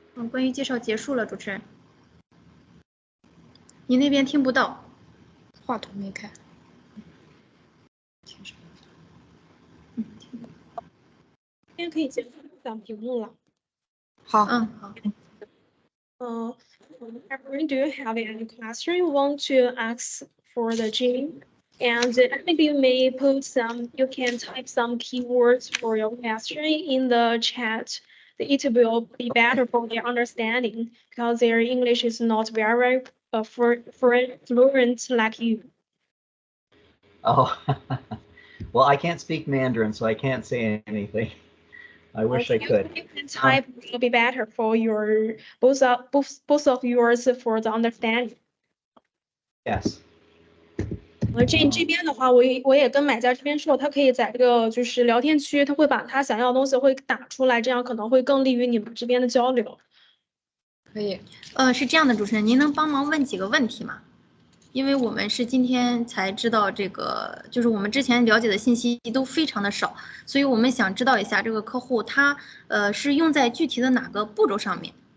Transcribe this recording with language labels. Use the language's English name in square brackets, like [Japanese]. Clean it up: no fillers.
[Chinese] 关于介绍结束了，主持人。你那边听不到，话筒没开。这边可以结束讲屏幕了。好，好。 [English] Everyone, do you have any question you want to ask for the Jean? And maybe you may you can type some keywords for your question in the chat. It will be better for their understanding because their English is not very fluent like you. Oh, well, I can't speak Mandarin, so I can't say anything. I wish I could. You can type will be better for your both of yours for the understanding. Yes. [Chinese] 这边的话，我也跟买家这边说，他可以在这个就是聊天区，他会把他想要的东西会打出来，这样可能会更利于你们这边的交流。可以。是这样的，主持人，您能帮忙问几个问题吗？因为我们是今天才知道这个，就是我们之前了解的信息都非常的少，所以我们想知道一下这个客户他是用在具体的哪个步骤上面。